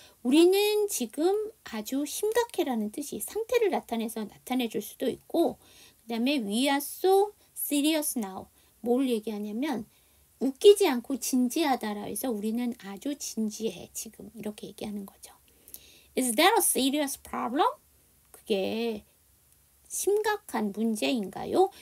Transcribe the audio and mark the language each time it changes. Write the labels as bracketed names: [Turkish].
[Korean] 우리는 지금 아주 심각해라는 뜻이 상태를 나타내서 나타내 줄 수도 있고, 그 다음에 [English] we are so serious now. [Korean] 뭘 얘기하냐면 웃기지 않고 진지하다라 해서 우리는 아주 진지해 지금 이렇게 얘기하는 거죠. [English] Is that a serious problem? [Korean] 그게 심각한 문제인가요?